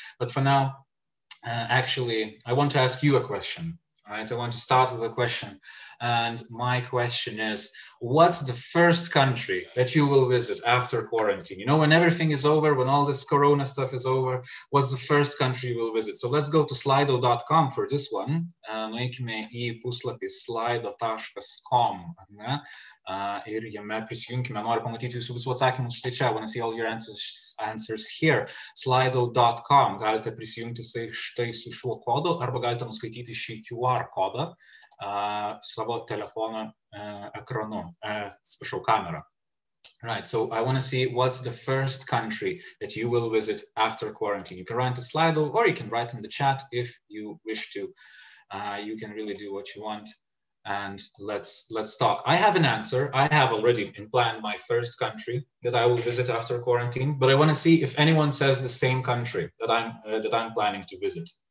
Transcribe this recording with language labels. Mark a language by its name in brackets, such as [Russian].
[English] But for now, actually, I want to ask you a question. Right, I want to start with a question, and my question is, what's the first country that you will visit after quarantine? You know, when everything is over, when all this Corona stuff is over, what's the first country you will visit? So let's go to slido.com for this one. [Lithuanian] Nueikime į puslapį slido.com. Ir jame prisijunkime, noriu pamatyti jūsų visų atsakymus štai čia. [English] I want to see all your answers here. [Lithuanian] Slido.com. Galite prisijungti štai su šiuo kodu, arba galite nuskaityti šį QR kodą savo telefono ekranu, atsiprašau, kamera. [English] Right, so I want to see what's the first country that you will visit after quarantine. You can write to Slido, or you can write in the chat if you wish to. You can really do what you want. And let's talk. I have an answer. I have already planned my first country that I will visit after quarantine, but I want to see if anyone says the same country that I'm planning to visit.